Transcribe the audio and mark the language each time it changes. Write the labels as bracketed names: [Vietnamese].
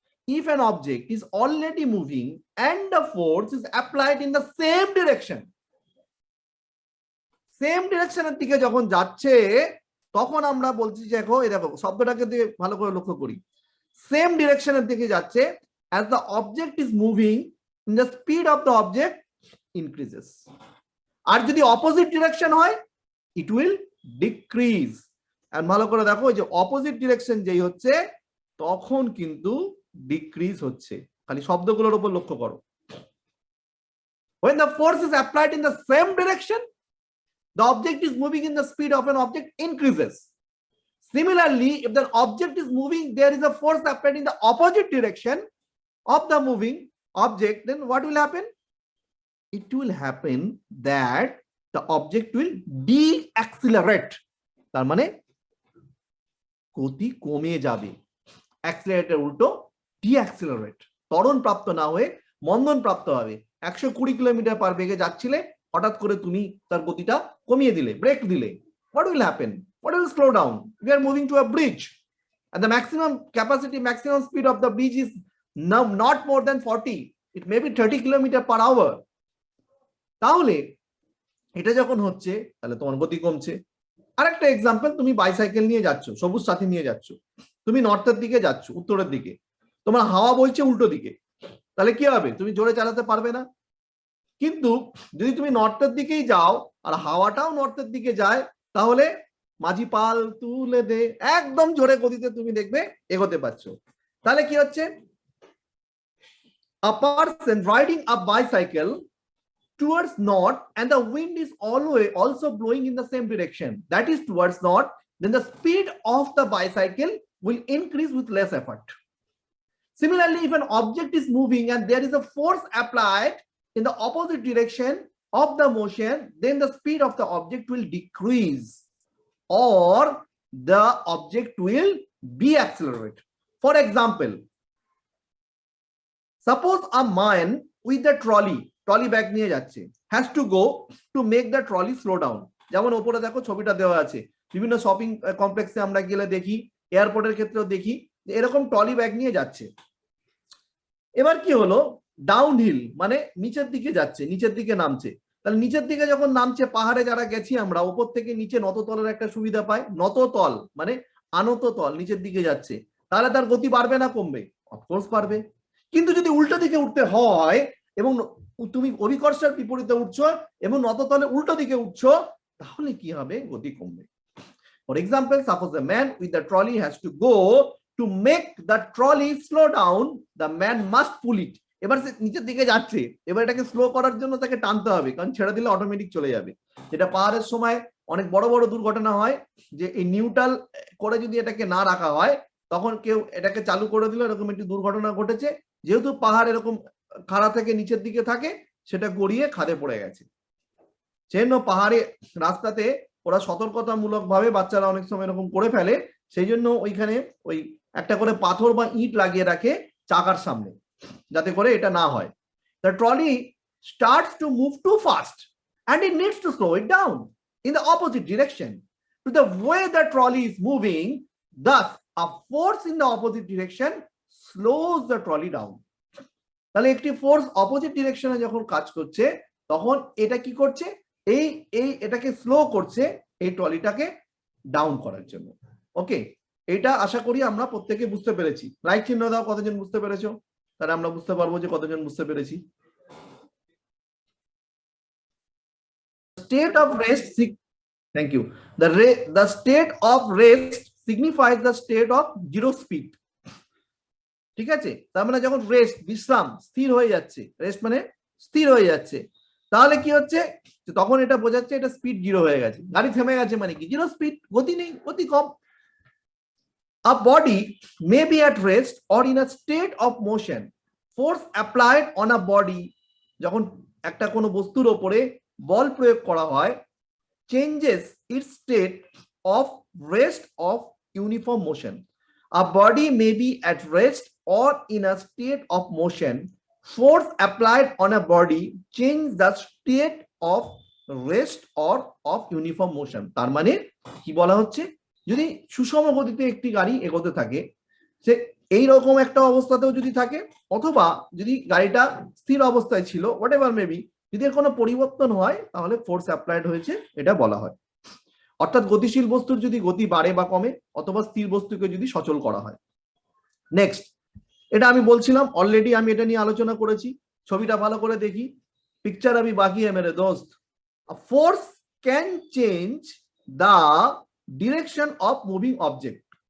[English] If an object is already moving and the force is applied in the same direction, [Bangla] same ডিরেকশনের দিকে যখন যাচ্ছে তখন আমরা বলছি যে দেখো এই দেখো শব্দটাকে দিয়ে ভালো করে লক্ষ্য করি, সেম ডিরেকশনের দিকে যাচ্ছে, [English] as the object is moving in the speed of the object increases, [Bangla] আর যদি অপোজিট ডিরেকশন হয় [English] it will decrease, [Bangla] আর ভালো করে দেখো যে অপোজিট ডিরেকশন যেই হচ্ছে তখন কিন্তু ডিক্রিজ হচ্ছে, খালি শব্দগুলোর উপর লক্ষ্য করো। [English] when the force is applied in the same direction, the object is moving in the speed of an object increases. Similarly, if the object is moving, there is a force applied in the opposite direction of the moving object, then what will happen? It will happen that the object will de-accelerate. [Bangla] তার মানে গতি কমে যাবে, অ্যাক্সিলারেটের উল্টো D-accelerate, ত্বরণ প্রাপ্ত না হয়ে মন্দন প্রাপ্ত হবে। 120 কিলোমিটার পার বেগে যাচ্ছিলে, হঠাৎ করে তুমি তার গতিটা কমিয়ে দিলে, ব্রেক দিলে, [English] what will happen? What will slow down? We are moving to a bridge and the maximum capacity, maximum speed of the bridge is now not more than 40, it may be 30 kilometer per hour. [Bangla] তাহলে এটা যখন হচ্ছে তাহলে তোমার গতি কমছে। আরেকটা example, তুমি বাইসাইকেল নিয়ে যাচ্ছ, সবুজ সাথী নিয়ে যাচ্ছ, তুমি নর্থের দিকে যাচ্ছ, উত্তরের দিকে, তোমার হাওয়া বইছে উল্টো দিকে, তাহলে কি হবে? তুমি জোরে চালাতে পারবে না। কিন্তু যদি তুমি নর্থের দিকেই যাও আর হাওয়াটাও নর্থের দিকে যায়, তাহলে মাঝি পাল তুলে দে, একদম জোরে গতিতে তুমি দেখবে এগোতে পারছো। তাহলে কি হচ্ছে, [English] a person riding a bicycle towards north and the wind is always also blowing in the same direction, that is towards north, then the speed of the bicycle will increase with less effort. Similarly, if an object is moving and there is a force applied in the opposite direction of the motion, then the speed of the object will decrease or the object will de-accelerate. For example, suppose a man with the trolley bag [Bangla] নিয়ে যাচ্ছে, [English] has to go to make the trolley slow down. [Bangla] যেমন উপরে দেখো ছবিটা দেওয়া আছে, বিভিন্ন shopping কমপ্লেক্সে আমরা গেলে দেখি, এয়ারপোর্টের ক্ষেত্রেও দেখি যে এরকম ট্রলি ব্যাগ নিয়ে যাচ্ছে। এবার কি হলো, ডাউন হিল মানে নিচের দিকে যাচ্ছে, নিচের দিকে নামছে। তাহলে নিচের দিকে যখন নামছে, পাহাড়ে যারা গেছি আমরা, উপর থেকে নিচে নততলের একটা সুবিধা পাই, নততল মানে আনত তল, নিচের দিকে যাচ্ছে, তাহলে তার গতি বাড়বে না কমবে? অফকোর্স বাড়বে। কিন্তু যদি উল্টো দিকে উঠতে হয় এবং তুমি অভিকর্ষের বিপরীতে উঠছো এবং নততলে উল্টো দিকে উঠছো, তাহলে কি হবে? গতি কমবে। [English] For example, suppose a man with the trolley has to go to make the trolley slow down, the man must pull it. [Bangla] এবার সে নিচের দিকে যাচ্ছে, এবার এটাকে স্লো করার জন্য তাকে টানতে হবে, কারণ ছেড়ে দিলে অটোমেটিক চলে যাবে। যেটা পাহাড়ের সময় অনেক বড় বড় দুর্ঘটনা হয়, যে এই নিউট্রাল করে যদি এটাকে না রাখা হয়, তখন কেউ এটাকে চালু করে দিল, এরকম একটি দুর্ঘটনা ঘটেছে। যেহেতু পাহাড় এরকম খাড়া থেকে নিচের দিকে থাকে, সেটা গড়িয়ে খাদে পড়ে গেছে। সেজন্য পাহাড়ে রাস্তাতে ওরা সতর্কতামূলক ভাবে বাচ্চারা অনেক সময় এরকম করে ফেলে, সেই জন্য ওইখানে ওই একটা করে পাথর বা ইট লাগিয়ে রাখে চাকার সামনে, যাতে করে এটা না হয়। [English] The trolley starts to move too fast and it needs to slow it down in the opposite direction to the way the trolley is moving. Thus, a force in the opposite direction slows the trolley down. [Bangla] তাহলে একটি force opposite ডিরেকশনে যখন কাজ করছে, তখন এটা কি করছে, এটাকে স্লো করছে, এই ট্রলিটাকে ডাউন করার জন্য। ওকে, এটা আশা করি আমরা প্রত্যেকে বুঝতে পেরেছি। লাইক চিহ্ন দাও কতজন বুঝতে পেরেছো, তাহলে আমরা বুঝতে পারবো যে কতজন বুঝতে পেরেছি। [English] State of rest, thank you. The state of rest signifies the state of zero speed. [Bangla] ঠিক আছে, তার মানে যখন রেস্ট, বিশ্রাম, স্থির হয়ে যাচ্ছে, রেস্ট মানে স্থির হয়ে যাচ্ছে, তাহলে কি হচ্ছে, তখন এটা বোঝাচ্ছে এটা স্পিড 0 হয়ে গেছে, গাড়ি থেমে গেছে, মানে কি 0 স্পিড, গতি নেই, গতি কম। [English] A body may be at rest or in a state of motion. Force applied on a body, [Bangla] যখন একটা কোনো বস্তুর উপরে বল প্রয়োগ করা হয়, [English] changes its state of rest of uniform motion. A body may be at rest or in a state of motion. Force applied on a body change the state of rest or of uniform motion. [Bangla] তার মানে কি বলা হচ্ছে, যদি সুষম গতিতে একটি গাড়ি এগোতে থাকে, সে এইরকম একটা অবস্থাতেও যদি থাকে, অথবা যদি গাড়িটা স্থির অবস্থায় ছিল, হোয়াট এভার মেবি, যদি এর কোনো পরিবর্তন হয়, তাহলে ফোর্স অ্যাপ্লাইড হয়েছে এটা বলা হয়। অর্থাৎ গতিশীল বস্তুর যদি গতি বাড়ে বা কমে, অথবা স্থির বস্তুকে যদি সচল করা হয়। নেক্সট, এটা আমি বলছিলাম অলরেডি, আমি এটা নিয়ে আলোচনা করেছি। ছবিটা ভালো করে দেখি, পিকচার আমি বাকি [Hindi] है मेरे दोस्त। [English] A force can change the direction of moving object।